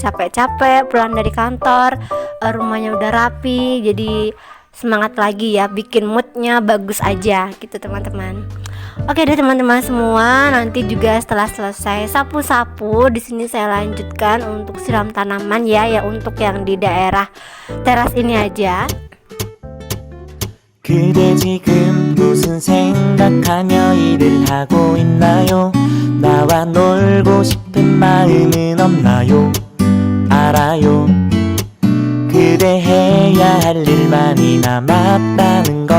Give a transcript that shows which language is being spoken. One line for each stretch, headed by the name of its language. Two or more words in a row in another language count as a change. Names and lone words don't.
Indonesian: Capek-capek pulang dari kantor rumahnya udah rapi, jadi semangat lagi ya, bikin moodnya bagus aja gitu teman-teman. Oke deh teman-teman semua, nanti juga setelah selesai sapu-sapu di sini saya lanjutkan untuk siram tanaman ya untuk yang di daerah teras ini aja.
Korean: 그대 지금 무슨 생각하며 일을 하고 있나요? 나와 놀고 싶은 마음은 없나요? 알아요. 그대 해야 할 일만이 남았다는 걸.